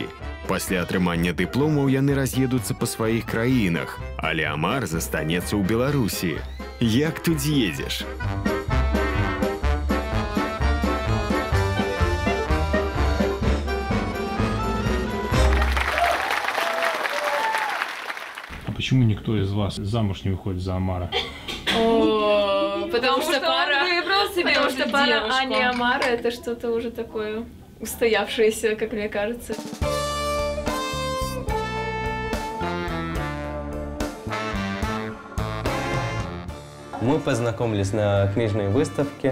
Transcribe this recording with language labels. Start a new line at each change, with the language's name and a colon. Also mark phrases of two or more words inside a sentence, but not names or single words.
Belarusian: Пасля атрымання дыпломаў яны раз'едуцца па сваіх краінах, але Амар застанецца ў Беларусі. Як тут з'едзеш?
Russian: А почему никто из вас замуж не выходит за Амара? Потому что пара выбрал себе, потому что пара девушку. Ани и Амара это что-то уже такое устоявшееся, как мне кажется. Мы познакомились на книжной выставке.